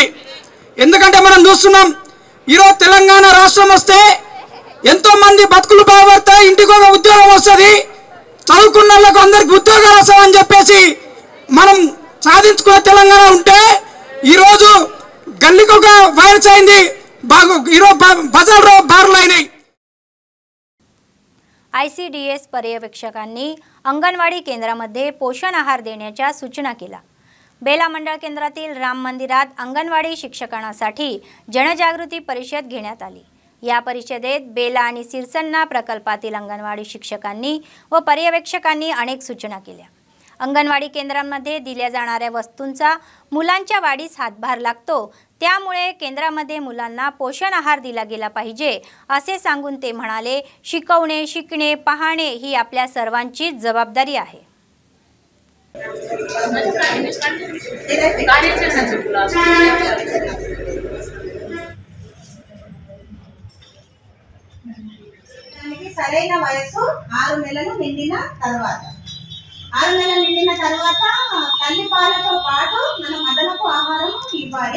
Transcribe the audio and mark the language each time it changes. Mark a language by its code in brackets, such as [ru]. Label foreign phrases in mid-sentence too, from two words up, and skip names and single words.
[te] ఎందుకంటే మనం చూస్తున్నాం ఈరోజు తెలంగాణ రాష్ట్రం వస్తే ఎంతో మంది బతుకులు బాగుపడతాయి, ఇంటికి ఒక ఉద్యోగం వస్తుంది, చదువుకున్న వాళ్ళకు అందరికి ఉద్యోగాలు వస్తాయని చెప్పేసి మనం సాధించుకునే తెలంగాణ ఉంటే ఈరోజు గల్లీకి ఒక వైరస్ అయింది, ఈరోజు బజార్లో బార్లు అయినాయి। [mr] ICDS पर्यवेक्षकांनी अंगणवाडी केंद्रामध्ये पोषण आहार देण्याच्या सूचना केल्या। बेला मंडळ केंद्रातील राम मंदिरात अंगणवाडी शिक्षकांसाठी जनजागृती परिषद घेण्यात आली। या परिषदेत बेला आणि सिरसन्ना प्रकल्पातील अंगणवाडी शिक्षकांनी व पर्यवेक्षकांनी अनेक सूचना केल्या। अंगणवाडी केंद्रांमध्ये दिल्या जाणाऱ्या वस्तूंचा मुलांच्या वाढीस हातभार लागतो, त्यामुळे केंद्रामध्ये मुलांना पोषण आहार दिला गेला पाहिजे असे सांगून ते म्हणाले, शिकवणे, शिकणे, पाहणे ही आपल्या सर्वांची जबाबदारी आहे। [te] సరైన వయసు 6 నెలలు నిండిన తర్వాత 6 నెలలు నిండిన తర్వాత తల్లిపాలతో పాటు మనం అదనపు ఆహారం ఇవ్వాలి।